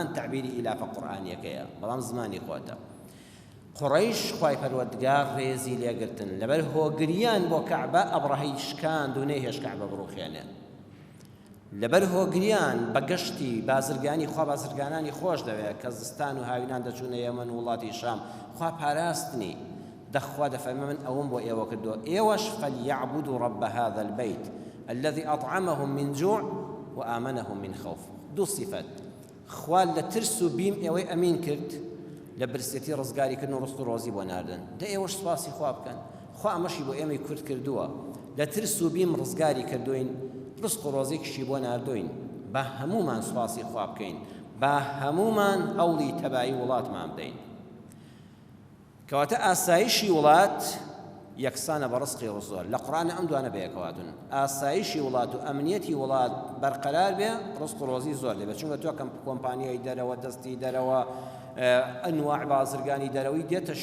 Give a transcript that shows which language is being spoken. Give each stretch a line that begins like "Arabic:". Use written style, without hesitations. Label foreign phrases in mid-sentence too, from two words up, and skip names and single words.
Central Kurdish: تعبیری ئیلافە قورئانیەکەیە بەڵام زمانی خۆتە قوڕەیش خوای پەروەردگار ڕێزی لێگرتن لەبەر هۆگریان بۆ کەعبە ئەبڕەهەی شکاند و نەیهێشت کەعبە بڕوخێنێ لەبەر هۆگریان بە گەشتی بازرگانی خوا بازرگانانی خۆش دەوێت کە زستان و هاوینان دەچوونە یەمەن وڵاتی شام خوا پاراستنی دەخوا دەفەرمێ من ئەوم بۆ ئێوە کردووە ئێوەش
Arabic: فليعبدوا رب هذا البيت الذي أطعمهم من جوع وآمنهم من خوف
Central Kurdish: دوو صفات خوا لە ترس و بیم ئێوەی ئەمین کرد لە برسێتی ڕزگاریکردن و ڕست و ڕۆزی بۆ ناردن دە ئێوەش سوپاسی خوا بکەن خوا ئەمەشی بۆ ئێمەی کورد کردووە لە ترس و بیم ڕزگاری کردوین ڕزق و ڕۆزێکیشی بۆ ناردوین بە هەمومان سوپاسی خوا بکەین بە هەمومان هەوڵی تەبایی وڵاتمان بدەین کەواتە ئاسایشی وڵات یەکسانە بە ڕزقی ڕزۆر لە قورئانە ئەم دوانە بەیەکەواتون ئاسایشی وڵات و ئەمنیەتی وڵات بەرقەرار بێ ڕزق و ڕۆزی زۆر دەبێت چونکە تۆ کۆمپانیای دەرەوە دەستی دەرەوە ئەنواع بازرگانی دەرەوەی دێتە